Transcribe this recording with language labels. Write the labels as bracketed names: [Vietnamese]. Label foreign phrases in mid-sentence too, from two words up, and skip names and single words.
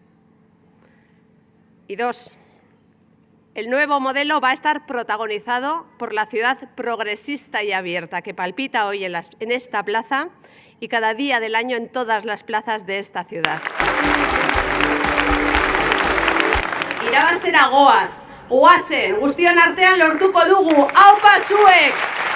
[Spanish] Y 2. El nuevo modelo va a estar protagonizado por la ciudad progresista y abierta que palpita hoy en esta plaza y cada día del año en todas las plazas de esta ciudad. [Basque] Irabaztera goaz, goazen, guztion artean lortuko dugu, aupa zuek!